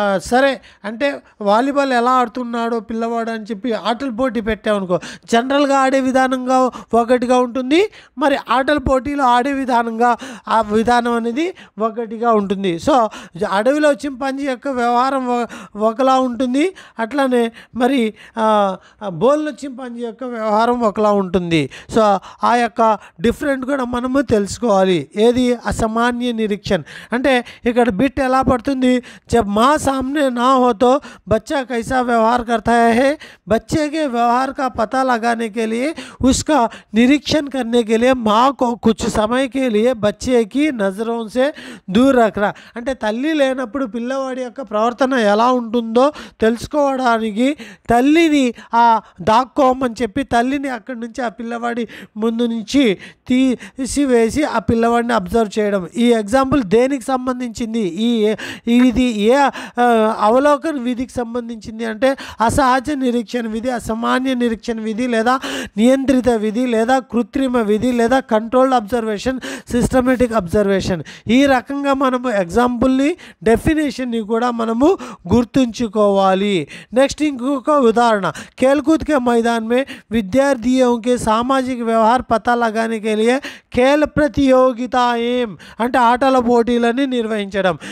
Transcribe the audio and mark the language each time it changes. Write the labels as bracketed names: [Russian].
[Telugu] సరే, అంటే వాలీబాల్ ఎలా ఆడుతున్నాడో పిల్లవాడు అని చెప్పి ఆటల పోటీ పెట్టామనుకో, జనరల్గా ఆడే విధానంగా ఒకటిగా ఉంటుంది, మరి ఆటల పోటీలో ఆడే విధానం అనేది ఒకటిగా ఉంటుంది. సో అడవిలో చింపాంజీ యొక్క వ్యవహారం ఒకలా ఉంటుంది, అట్లానే మరి బోన్లో చింపాంజీ యొక్క వ్యవహారం ఒకలా ఉంటుంది. సో ఆ యొక్క డిఫరెంట్ కూడా మనము తెలుసుకోవాలి. ఏది అసామాన్య నిరీక్షణ అంటే ఇక్కడ బిట్ ఎలా పడుతుంది, [Hindi] జబ్ మా సామ్నే నా हो तो बच्चा कैसा व्यवहार करता है, बच्चे के व्यवहार का पता लगाने के लिए उसका निरीक्षण करने के लिए माँ को कुछ समय के लिए बच्चे की नज़रों से दूर रखना. [Telugu] అంటే తల్లి లేనప్పుడు పిల్లవాడి యొక్క ప్రవర్తన ఎలా ఉంటుందో తెలుసుకోవడానికి తల్లిని దాక్కోమని చెప్పి తల్లిని అక్కడి నుంచి ఆ పిల్లవాడి ముందు నుంచి తీసివేసి ఆ పిల్లవాడిని అబ్జర్వ్ చేయడం. ఈ ఎగ్జాంపుల్ దేనికి సంబంధించింది, ఇది ఏ అవలోకన విధికి సంబంధించింది అంటే అసహజ నిరీక్షణ విధి, అసామాన్య నిరీక్షణ విధి, లేదా నియంత్రిత విధి, లేదా కృత్రిమ విధి, లేదా కంట్రోల్డ్ అబ్జర్వేషన్, సిస్టమేటిక్ అబ్జర్వేషన్. ఈ రకంగా మనము ఎగ్జాంపుల్ని డెఫినేషన్ని కూడా మనము గుర్తుంచుకోవాలి. [Hindi] नेक्स्ट इंको उदाहरण, खेलकूद के मैदान में विद्यार्थियों के सामाजिक व्यवहार पता लगाने के लिए खेल प्रतियोगिताएं [Telugu] అంటే ఆటల పోటీలని నిర్వహించడం.